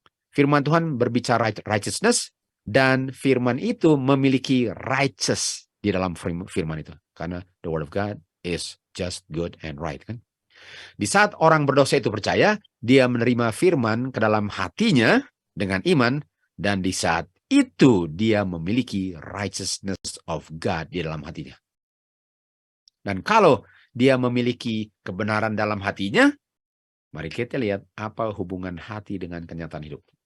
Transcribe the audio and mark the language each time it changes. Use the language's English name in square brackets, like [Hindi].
[Indonesian] Firman Tuhan berbicara righteousness, dan firman itu memiliki righteous di dalam firman itu. Karena [English] the word of God is just, good, and right. [Indonesian] Kan? Di saat orang berdosa itu percaya, dia menerima firman ke dalam hatinya dengan iman, dan di saat itu dia memiliki [English] righteousness of God [Indonesian] di dalam hatinya. Dan kalau dia memiliki kebenaran dalam hatinya, mari kita lihat apa hubungan hati dengan kenyataan hidup.